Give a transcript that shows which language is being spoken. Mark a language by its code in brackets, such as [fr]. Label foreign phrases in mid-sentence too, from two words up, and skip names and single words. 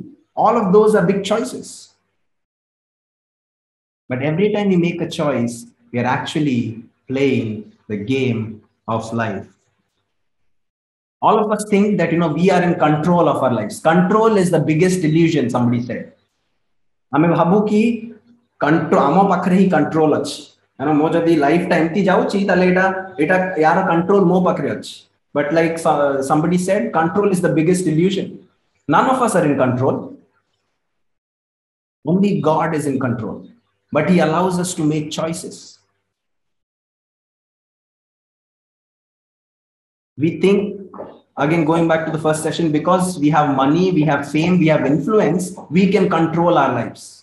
[en] All of those are big choices. But every time we make a choice, we are actually playing the game of life. All of us think that we are in control of our lives. Control is the biggest illusion, somebody said. [or] ଆମେ ଭାବୁ କି ଆମ ପାଖରେ ହିଁ କଣ୍ଟ୍ରୋଲ ଅଛି, କାରଣ ମୋ ଯଦି ଲାଇଫଟା ଏମିତି ଯାଉଛି ତାହେଲେ ଏଇଟା ୟାର କଣ୍ଟ୍ରୋଲ ମୋ ପାଖରେ ଅଛି. [en] But like somebody said, control is the biggest illusion. None of us are in control. Only God is in control. But He allows us to make choices. We think, again, going back to the first session, because we have money, we have fame, we have influence, we can control our lives.